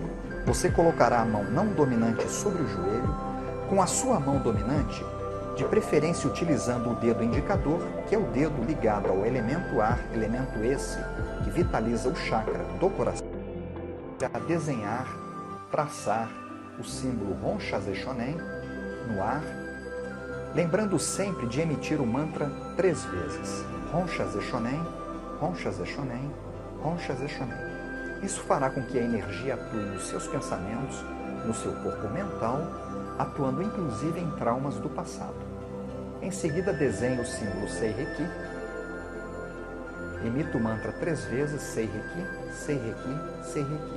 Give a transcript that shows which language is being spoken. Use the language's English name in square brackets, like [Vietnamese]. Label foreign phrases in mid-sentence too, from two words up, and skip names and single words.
[Portuguese] Você colocará a mão não dominante sobre o joelho, com a sua mão dominante, de preferência utilizando o dedo indicador, que é o dedo ligado ao elemento ar, elemento esse que vitaliza o chakra do coração, a desenhar, traçar o símbolo Ron Chazé Shonen no ar, lembrando sempre de emitir o mantra 3 vezes. Ron Chazé Shonen, Ron Chazé Shonen, Ron Chazé Shonen. Isso fará com que a energia atue nos seus pensamentos, no seu corpo mental, atuando inclusive em traumas do passado. Em seguida, desenhe o símbolo Seireki, emita o mantra 3 vezes, Seireki, Seireki, Seireki.